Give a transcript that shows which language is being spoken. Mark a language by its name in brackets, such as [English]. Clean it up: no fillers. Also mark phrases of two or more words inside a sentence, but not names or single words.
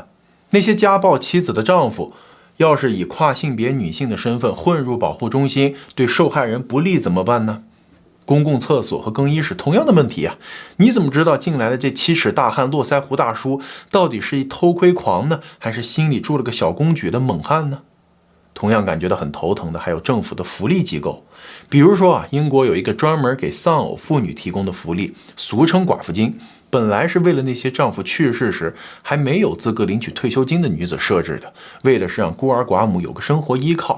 [Chinese] 那些家暴妻子的丈夫，要是以跨性別女性的身份混入保護中心，對受害人不利怎麼辦呢？公共廁所和更衣室同樣的問題啊，你怎麼知道进來的這7尺大汉络腮胡大叔到底是一偷窥狂呢，還是心裡住了個小公舉的猛漢呢？同樣感覺到很頭疼的還有政府的福利機構，比如說英国有一個專門給喪偶婦女提供的福利，俗稱寡婦金，本來是為了那些丈夫去世時還沒有資格領取退休金的女子設置的，為的是讓孤兒寡母有個生活依靠。